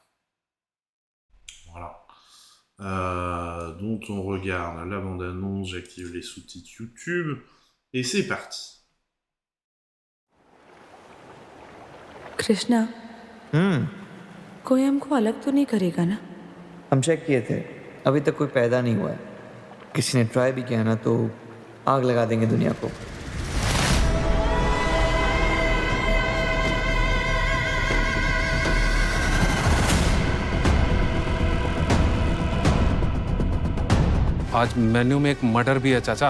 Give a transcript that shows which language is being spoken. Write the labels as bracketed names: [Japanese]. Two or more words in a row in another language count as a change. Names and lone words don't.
[French] Voilà. Dont on regarde la bande-annonce, j'active les sous-titres YouTube, et c'est parti. [Hindi] कृष्णा कोई हमको अलग तो नहीं करेगा ना? हम चेक किए थे, अभी तक कोई पैदा नहीं हुआ है। किसी ने ट्राई भी किया ना तो आग लगा देंगे दुनिया को। आज मेन्यू में एक मर्डर भी है चाचा।